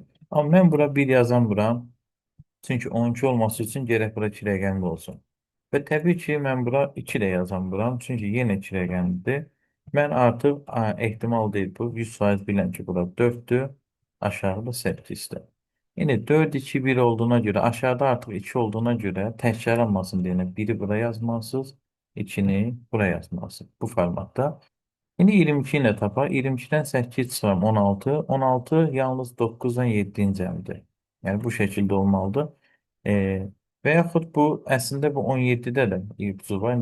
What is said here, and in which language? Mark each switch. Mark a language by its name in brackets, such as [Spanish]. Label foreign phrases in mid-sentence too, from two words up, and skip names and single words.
[Azerbaijani] Amma mən bura 1 yazamıram. Çünki 12 olması üçün gərək bura 2 rəqəmli olsun. Və təbii ki, mən bura 2 də yazamıram. Çünki yenə 2 rəqəmlidir. Mən artıq ehtimal deyil bu. 100% biləm ki, bura 4'tür. Aşağıda 8'dir. [Turkish] Yine 4, 2, 1 olduğuna göre aşağıda artık 2 olduğuna göre təkrarlanmasın diye [Azerbaijani] biri bura yazmalısınız. 2'ni buraya yazmalısınız. Bu formatta. İndi 22 ilə tapar. 22-dən 8 çıxıram 16. 16 yalnız 9-dan 7-in cəmidir. Yəni bu şəkildə olmalıdır. E, və yaxud bu əslində bu 17-də də ipucu var.